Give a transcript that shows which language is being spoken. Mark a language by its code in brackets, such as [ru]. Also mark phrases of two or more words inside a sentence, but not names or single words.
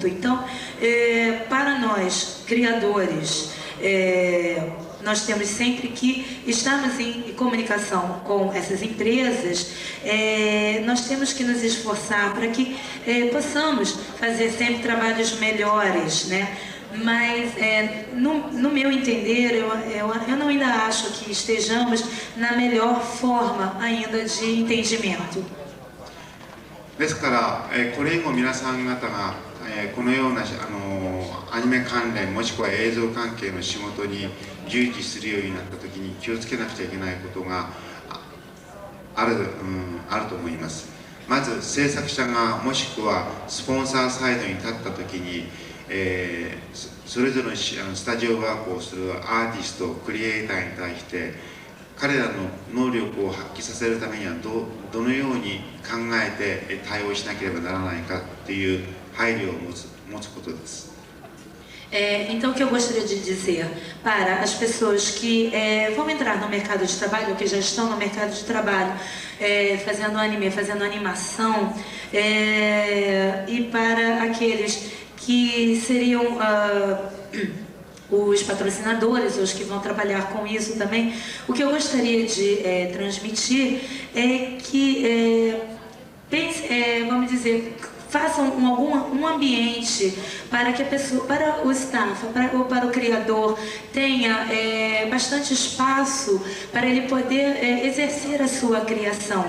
[pt] Então, para nós, criadores, nós temos sempre que estarmos em comunicação com essas empresas, nós temos que nos esforçar para que possamos fazer sempre trabalhos melhores, né? Mas, no meu entender, eu não ainda acho que estejamos na melhor forma ainda de entendimento. [ja] ですから、これ以後皆さん方が、このようなアニメ関連もしくは映像関係の仕事に従事するようになった時に気をつけなくちゃいけないことがあると思います。まず制作者がもしくはスポンサーサイドに立った時に、 それぞれのスタジオワークをするアーティストクリエイターに対して彼らの能力を発揮させるためにはどのように考えて対応しなければならないかという配慮を持つことです。 [pt] Então, o que eu gostaria de dizer para as pessoas que vão entrar no mercado de trabalho, ou que já estão no mercado de trabalho, fazendo anime, fazendo animação, e para aqueles que seriam os patrocinadores, os que vão trabalhar com isso também, o que eu gostaria de transmitir é que, vamos dizer, façam um ambiente para que a pessoa, para o staff, para o criador tenha bastante espaço para ele poder exercer a sua criação.